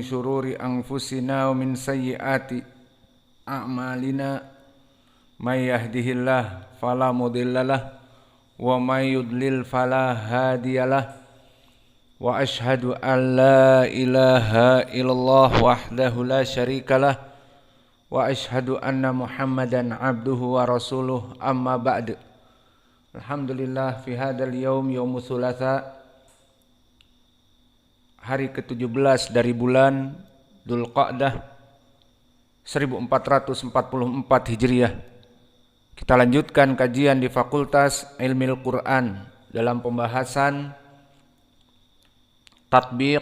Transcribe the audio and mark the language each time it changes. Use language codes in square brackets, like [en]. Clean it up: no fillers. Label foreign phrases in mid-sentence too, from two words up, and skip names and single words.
[ar] شرور أنفسنا ومن سيئات أعمالنا من يهده الله فلا مضل له ومن يضلل فلا هادي له وأشهد أن لا إله إلا الله وحده لا شريك له وأشهد أن محمدا عبده ورسوله أما بعد. الحمد لله في هذا اليوم يوم الثلاثاء, [id] hari ke-17 dari bulan Dzulqa'dah 1444 Hijriah. Kita lanjutkan kajian di Fakultas Ilmil Quran dalam pembahasan tatbiq